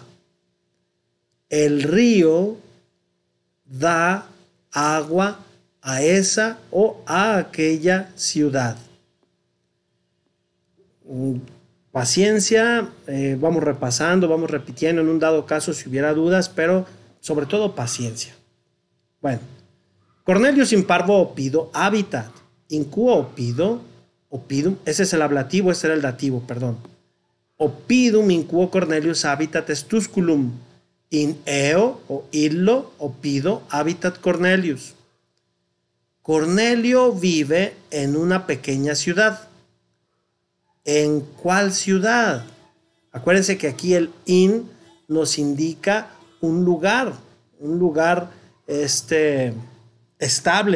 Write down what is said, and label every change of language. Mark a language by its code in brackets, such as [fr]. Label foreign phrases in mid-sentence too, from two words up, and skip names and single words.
[es] El río da agua a esa o a aquella ciudad. Paciencia, vamos repasando, vamos repitiendo en un dado caso si hubiera dudas, pero sobre todo paciencia. Bueno, [la] Cornelius in parvo opido habitat, in quo opido, opidum, [es] ese es el ablativo, ese era el dativo, perdón. [la] Opidum in quo Cornelius habitat est tusculum, in eo o illo opido habitat Cornelius. [es] Cornelio vive en una pequeña ciudad. ¿En cuál ciudad? Acuérdense que aquí el in nos indica un lugar estable.